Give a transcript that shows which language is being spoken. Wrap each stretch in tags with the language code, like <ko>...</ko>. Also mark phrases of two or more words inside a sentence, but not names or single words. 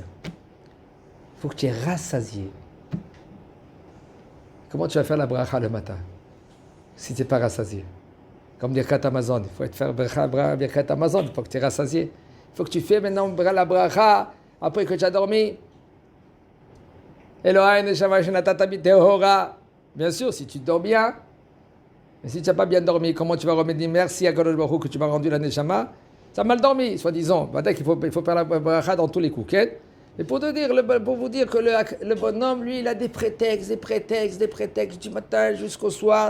<fr>Il faut que tu es rassasié. Comment tu vas faire la bracha le matin si tu n'es pas rassasié? Comme</fr> <he>ברכת המזון,</he> <fr>il faut faire</fr> <he>ברכת המזון,</he> <fr>il faut que tu es rassasié. Il faut que tu fais maintenant la bracha après que tu as dormi.</fr> <he>אלהי נשמה שנתת בי טהורה.</he> <fr>Bien sûr, si tu dors bien, mais si tu n'as pas bien dormi, comment tu vas remettre merci à</fr> <he>קדוש ברוך הוא</he> <fr>que tu m'as rendu la Neshama? Tu as mal dormi, soi-disant. Peut-être il faut faire la bracha dans tous les coups. Et pour vous dire que le bonhomme, lui, il a des prétextes du matin jusqu'au soir.</fr>